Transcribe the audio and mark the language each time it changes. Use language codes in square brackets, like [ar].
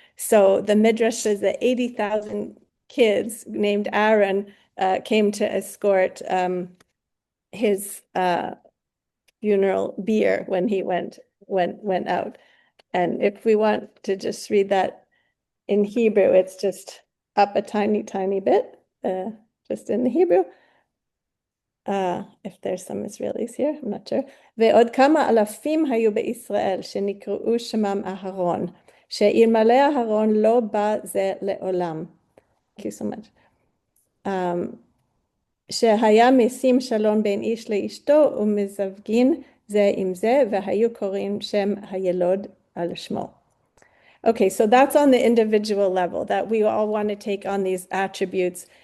[en] So the Midrash says that 80,000 kids named Aaron came to escort his funeral bier when he went out. And if we want to just read that in Hebrew, it's just up a tiny bit, just in the Hebrew. If there's some Israelis here, I'm not sure. [he] ועוד כמה אלפים היו בישראל שנקראו שמם אהרון, שאלמלא אהרון לא בא זה לעולם. Thank you so much. שהיה משים שלום בין איש לאשתו ומזווגין זה עם זה, והיו קוראים שם הילוד על שמו. [en] Okay, so that's on the individual level, that we all want to take on these attributes.